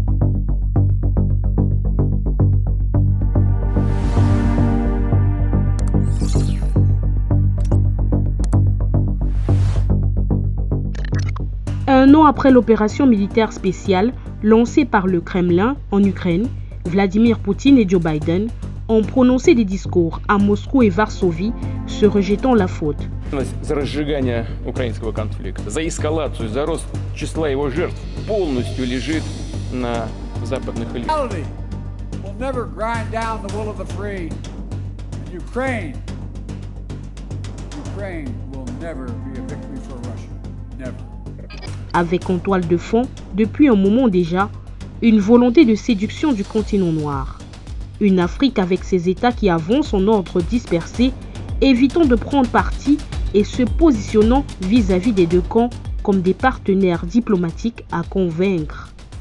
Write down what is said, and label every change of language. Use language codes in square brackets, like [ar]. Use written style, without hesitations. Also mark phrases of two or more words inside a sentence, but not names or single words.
[fr] Un an après l'opération militaire spéciale lancée par le Kremlin en Ukraine, Vladimir Poutine et Joe Biden ont prononcé des discours à Moscou et Varsovie se rejetant la faute. [ru] За разжигание украинского конфликта, за эскалацию, за рост числа его жертв полностью лежит на западных элитах. [en] Will never grind down the will of the free. And Ukraine will never be a victory for Russia. Never. [fr] Avec en toile de fond, depuis un moment déjà, une volonté de séduction du continent noir. Une Afrique avec ses États qui avancent en ordre dispersé, évitant de prendre parti et se positionnant vis-à-vis des deux camps comme des partenaires diplomatiques à convaincre.